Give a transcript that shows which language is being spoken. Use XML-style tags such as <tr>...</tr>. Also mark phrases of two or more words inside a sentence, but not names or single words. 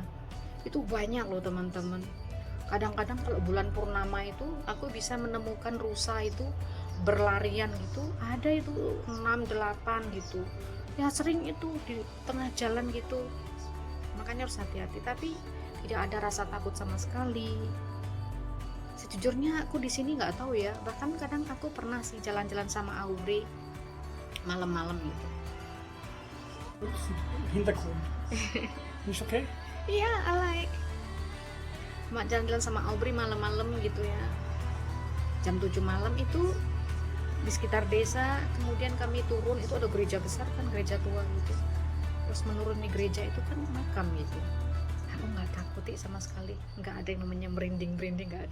<id>Itu banyak loh teman-teman. Kadang-kadang kalau bulan purnama itu aku bisa menemukan rusa itu berlarian gitu, ada itu 6-8 gitu ya, sering itu di tengah jalan gitu. Makanya harus hati-hati, tapi tidak ada rasa takut sama sekali. Sejujurnya aku di sini nggak tahu ya, bahkan kadang aku pernah sih jalan-jalan sama Aubrey malam-malam gitu.</id> <de>Hintergrund.</de> <nl>Is oké?</nl> <id>Iya,</id> <en>I like</en> <id>jalan-jalan sama Aubrey malam-malam gitu ya, jam 7 malam itu di sekitar desa. Kemudian kami turun, itu ada gereja besar kan, gereja tua gitu. Terus menuruni gereja itu kan makam gitu. Aku nggak takut sama sekali, nggak ada yang namanya merinding nggak ada.</id>